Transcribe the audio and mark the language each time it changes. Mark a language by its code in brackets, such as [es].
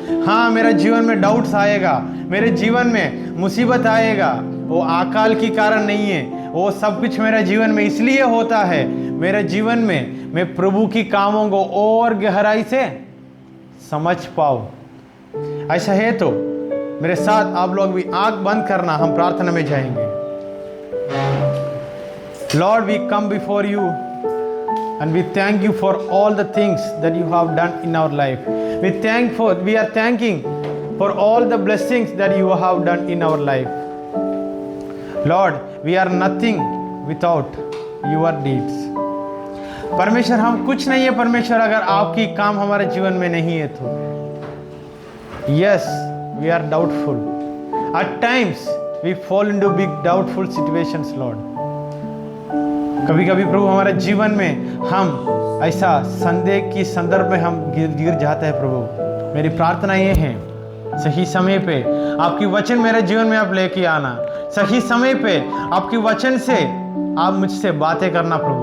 [hi] हाँ, मेरे जीवन में डाउट्स आएगा, मेरे जीवन में मुसीबत आएगा, वो अकाल की कारण नहीं है, वो सब कुछ मेरे जीवन में इसलिए होता है, मेरे जीवन में मैं प्रभु की कामों को और गहराई से समझ पाऊँ। ऐसा है तो मेरे साथ आप लोग भी आंख बंद करना, हम प्रार्थना में जाएंगे। [en] Lord, we come before you and we thank you for all the things that you have done in our life. We are thanking for all the blessings that you have done in our life. Lord, we are nothing without your deeds. [hi] परमेश्वर, हम कुछ नहीं है परमेश्वर, अगर आपकी काम हमारे जीवन में नहीं है तो। [en] Yes, we are doubtful. At times we fall into big doubtful situations, Lord. [hi] कभी कभी प्रभु हमारे जीवन में हम ऐसा संदेह की संदर्भ में हम गिर जाते हैं। प्रभु, मेरी प्रार्थना ये है, सही समय पे आपकी वचन मेरे जीवन में आप लेके आना। सही समय पे आपकी वचन से आप मुझसे बातें करना।